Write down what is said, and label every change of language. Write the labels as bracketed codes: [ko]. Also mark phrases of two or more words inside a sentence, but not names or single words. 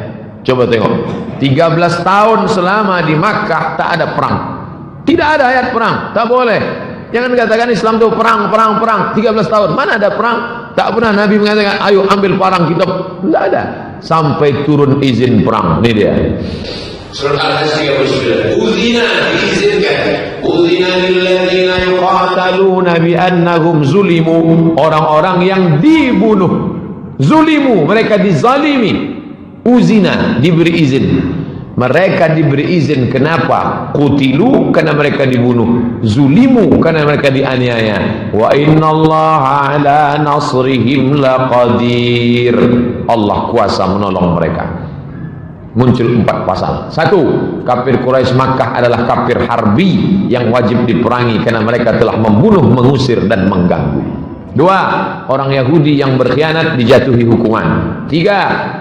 [id] Coba tengok, 13 tahun selama di Makkah tak ada perang. Tidak ada ayat perang, tak boleh. Jangan katakan Islam itu perang. 13 tahun, mana ada perang? Tak pernah Nabi mengatakan, ayo ambil parang kita. Tidak ada. Sampai turun izin perang. Ini dia. Surah Al-Hasr 39. Uzina, diizinkan. [ar] أذن للذين يقاتلون بأنهم ظلموا. [id] Orang-orang yang dibunuh. Zulimu, mereka dizalimi. Uzina, diberi izin. Mereka diberi izin. Kenapa? Qutilu, karena mereka dibunuh. Zulimu, karena mereka dianiaya. [ar] وإن الله على نصرهم لقدير. [id] Allah kuasa menolong mereka. Muncul 4 pasal. 1. Kafir Quraisy Makkah adalah kafir harbi yang wajib diperangi karena mereka telah membunuh, mengusir dan mengganggu. 2. Orang Yahudi yang berkhianat dijatuhi hukuman. 3.